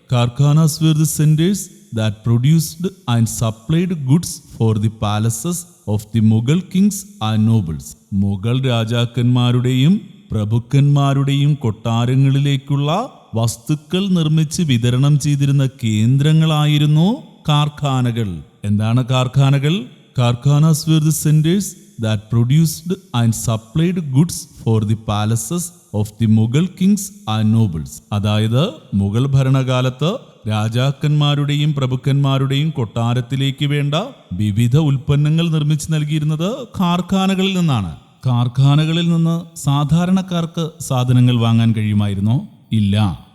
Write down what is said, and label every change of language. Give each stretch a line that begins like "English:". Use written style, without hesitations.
English: Karkhanas were the centres that produced and supplied goods for the palaces of the Mughal kings and nobles.
Malayalam: Mughal രാജാക്കന്മാരുടെയും പ്രഭുക്കന്മാരുടെയും കൊട്ടാരങ്ങളിലേക്കുള്ള വസ്തുക്കൾ നിർമ്മിച്ച് വിതരണം ചെയ്തിരുന്ന കേന്ദ്രങ്ങളായിരുന്നു കാർഖാനകൾ. എന്താണ് കാർഖാനകൾ?
English: Karkhanas were the centres that produced and supplied goods for the palaces of the Mughal kings and nobles.
Malayalam: അതായത് മുഗൾ ഭരണകാലത്ത് രാജാക്കന്മാരുടെയും പ്രഭുക്കന്മാരുടെയും കൊട്ടാരത്തിലേക്ക് വേണ്ട വിവിധ ഉൽപ്പന്നങ്ങൾ നിർമ്മിച്ചു നൽകിയിരുന്നത് കാർഖാനകളിൽ നിന്നാണ്. കാർഖാനകളിൽ നിന്ന് സാധാരണക്കാർക്ക് സാധനങ്ങൾ വാങ്ങാൻ കഴിയുമായിരുന്നോ? ഇല്ല.